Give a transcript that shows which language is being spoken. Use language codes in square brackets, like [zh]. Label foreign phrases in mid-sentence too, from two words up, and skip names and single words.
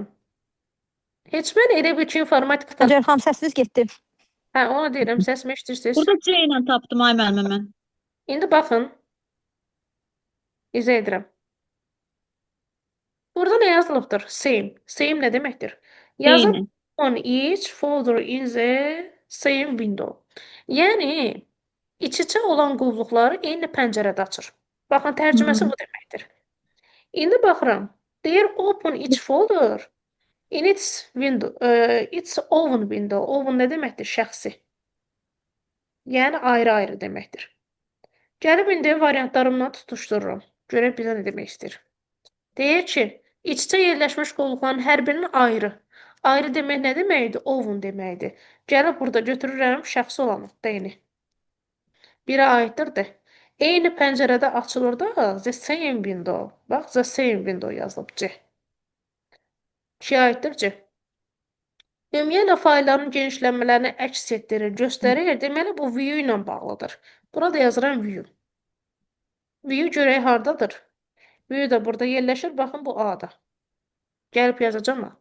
[az] Heç mən elə bir ki, informatikada... Hacı Elham səsiniz getdi. Hə, onu deyirəm, səsimi eşidirsiniz. Burada C ilə tapdım ay müəllimə mən. İndi baxın. İzah edirəm. Burada nə yazılıbdır? Same. Same nə deməkdir? Yazın Eyni. [en] on each folder in the same window. [az] Yəni, iç-içə olan qovluqları eyni pəncərədə açır. Baxın, tərcüməsi bu deməkdir. İndi baxıram. Deyir, [en] open each folder in its window, its own window. [az] Own nə deməkdir? Şəxsi. Yəni, ayrı-ayrı deməkdir. Gəlib indi variantlarımla tutuşdururum. Görək bizə nə demək istəyir. Deyir ki, iç-içə yerləşmiş qovluqların hər birinin ayrı. Ayrı demək nə deməkdir? Own deməkdir. Gəlib burada götürürəm şəxsi olanı, D-ni. Biri aiddir D. Eyni pəncərədə açılır da [en] the same window. [az] Bax, [en] the same window [az] yazılıb C. 2 aiddir C. Ümumiyyətlə faylların genişlənmələrini əks etdirir, göstərir. Deməli, bu view ilə bağlıdır. Burada yazıram view. View görək hardadır? View da burada yerləşir. Baxın, bu A-da. Gəlib yazacağım A.